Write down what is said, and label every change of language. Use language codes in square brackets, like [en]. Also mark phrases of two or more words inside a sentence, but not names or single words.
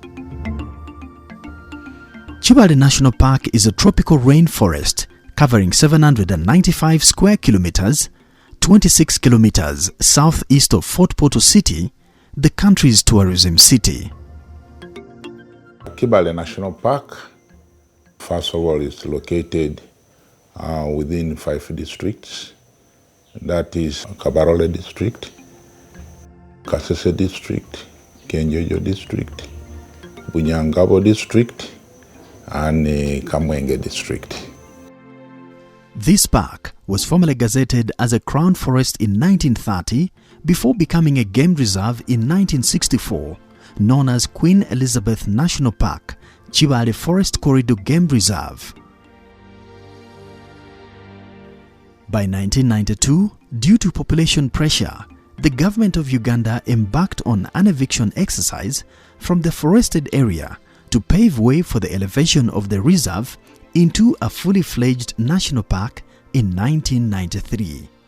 [en] Kibale National Park is a tropical rainforest covering 795 square kilometers, 26 kilometers southeast of Fort Portal City, the country's tourism city. Kibale National Park, first of all, is located within 5 districts. That is Kabarole District, Kasese District, Kenjojo District, Bunyangabo District, and Kamwenge District. This park was formerly gazetted as a crown forest in 1930 before becoming a game reserve in 1964, known as Queen Elizabeth National Park, Kibale Forest Corridor Game Reserve. By 1992, due to population pressure, the government of Uganda embarked on an eviction exercise from the forested area to pave way for the elevation of the reserve into a fully fledged national park in 1993.